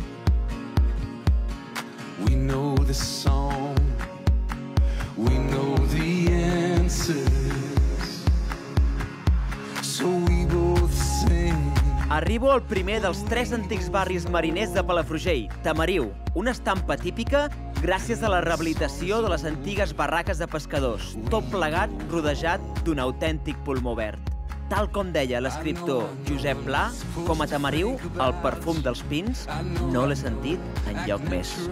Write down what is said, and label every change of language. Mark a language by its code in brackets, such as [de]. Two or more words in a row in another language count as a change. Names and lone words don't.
[en] We know the song, we know the answers, so we both sing. [ca] Arribo al primer dels 3 antics barris mariners de Palafrugell, Tamariu, una estampa típica gràcies a la rehabilitació de les antigues barraques de pescadors, tot plegat rodejat d'un autèntic pulmó verd. Tal com deia l'escriptor Josep Pla, com a Tamariu, el perfum dels pins no l'he sentit enlloc més.